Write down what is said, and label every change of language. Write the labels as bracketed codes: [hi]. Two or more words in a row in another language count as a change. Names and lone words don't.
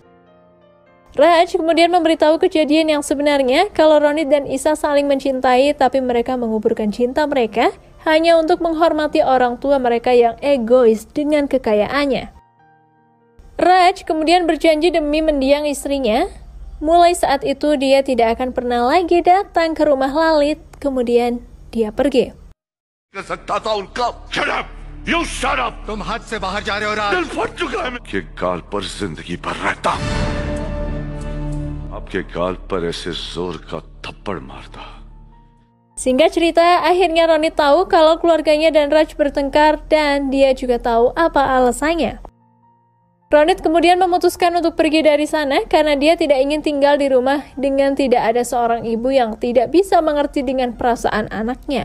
[id] Raj kemudian memberitahu kejadian yang sebenarnya kalau Ronit dan Isa saling mencintai tapi mereka menguburkan cinta mereka hanya untuk menghormati orang tua mereka yang egois dengan kekayaannya. Raj kemudian berjanji demi mendiang istrinya. Mulai saat itu dia tidak akan pernah lagi datang ke rumah Lalit, kemudian dia pergi. [en] Shut up! You shut up! [hi] तुम हद से बाहर जा रहे हो राज। दिल फट चुका है आपके गाल पर जिंदगी भर रहता, आपके गाल पर ऐसे जोर का थप्पड़ मारता. [id] Singkat cerita, akhirnya Ronit tahu kalau keluarganya dan Raj bertengkar dan dia juga tahu apa alasannya. Ronit kemudian memutuskan untuk pergi dari sana karena dia tidak ingin tinggal di rumah dengan tidak ada seorang ibu yang tidak bisa mengerti dengan perasaan anaknya.